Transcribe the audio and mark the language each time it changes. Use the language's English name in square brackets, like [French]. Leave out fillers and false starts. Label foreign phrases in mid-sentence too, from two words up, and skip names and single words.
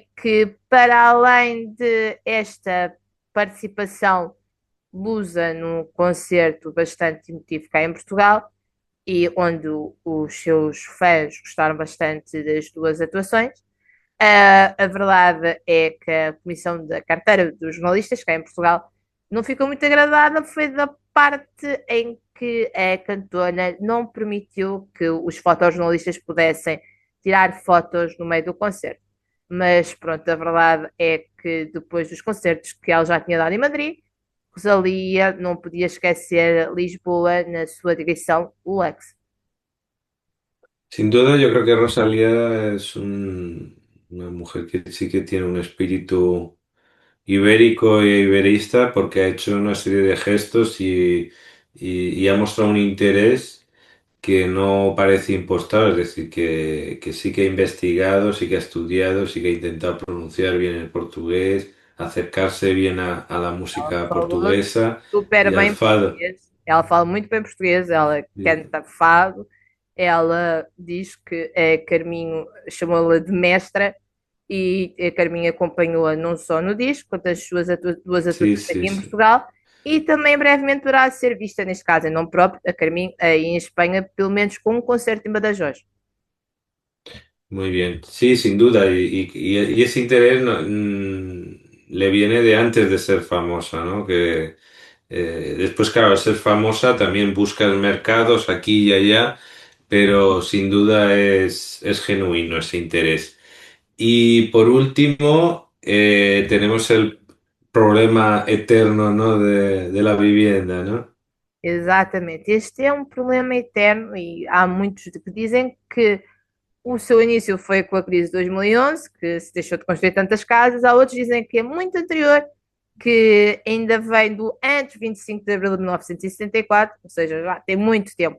[Portuguese] que, para além de esta participação lusa num concerto bastante emotivo cá em Portugal, e onde os seus fãs gostaram bastante das duas atuações, a verdade é que a Comissão da Carteira dos Jornalistas, cá em Portugal, não ficou muito agradada, foi da parte em que a cantora não permitiu que os fotojornalistas pudessem tirar fotos no meio do concerto. Mas pronto, a verdade é que depois dos concertos que ela já tinha dado em Madrid, Rosalia não podia esquecer Lisboa na sua direção Lux. [Spanish] Sin duda, yo creo que Rosalía es una mujer que sí que tiene un espíritu ibérico e iberista porque ha hecho una serie de gestos y ha mostrado un interés que no parece impostado, es decir, que sí que ha investigado, sí que ha estudiado, sí que ha intentado pronunciar bien el portugués, acercarse bien a la música [Portuguese] Falou portuguesa super [Spanish] y al bem fado. [Portuguese] português. Ela fala muito bem português, ela [Spanish] Sí, [Portuguese] canta fado, ela diz que a Carminho chamou-la de mestra e a Carminho acompanhou-a não só no disco, quanto as suas duas [Spanish] sí, [Portuguese] atuações [Spanish] sí, [Portuguese] aqui em [Spanish] sí. [Portuguese] Portugal e também brevemente poderá ser vista, neste caso em nome próprio, a Carminho aí em Espanha, pelo menos com um concerto em Badajoz. [Spanish] Muy bien, sí, sin duda, y ese interés le viene de antes de ser famosa, ¿no? Que después, claro, al ser famosa también buscas mercados aquí y allá, pero sin duda es genuino ese interés. Y por último, tenemos el problema eterno, ¿no? De la vivienda, ¿no? [Portuguese] Exatamente. Este é um problema eterno e há muitos que dizem que o seu início foi com a crise de 2011, que se deixou de construir tantas casas. Há outros que dizem que é muito anterior, que ainda vem do antes de 25 de abril de 1974, ou seja, já tem muito tempo.